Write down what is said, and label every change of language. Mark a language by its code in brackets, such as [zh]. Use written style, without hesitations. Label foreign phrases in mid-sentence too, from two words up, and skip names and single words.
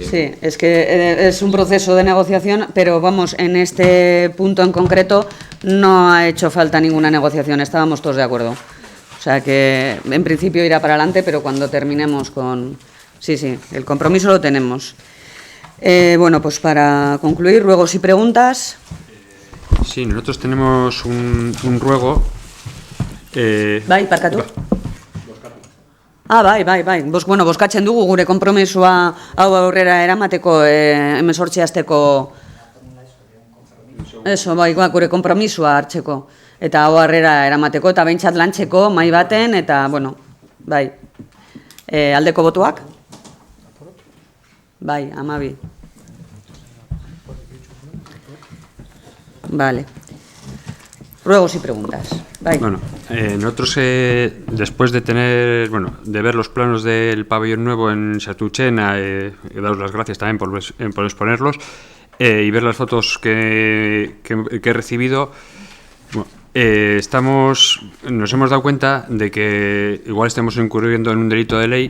[es] Sí, es que es un proceso de negociación, pero vamos, en este punto en concreto no ha hecho falta ninguna negociación, estábamos todos de acuerdo. O sea que en principio irá para adelante, pero cuando terminemos con... Sí, el compromiso lo tenemos. Bueno, pues para concluir, ruegos y preguntas. Sí, nosotros tenemos un ruego. [eu] Bai, parkatu. Bai. Bueno, bozkatzen dugu gure konpromisoa hau aurrera eramateko 18 asteko. Eso, bai, gure konpromisoa hartzeko. Eta hau aurrera eramateko eta behintzat lantzeko mai baten eta, bueno, bai. Aldeko botuak? Bai, 12. [es] Vale. Ruegos y preguntas. Bai. Bueno, nosotros después de de ver los planos del pabellón nuevo en Satuchena, daros las gracias también por exponerlos y ver las fotos que he recibido, bueno, nos hemos dado cuenta de que igual estamos incurriendo en un delito de ley.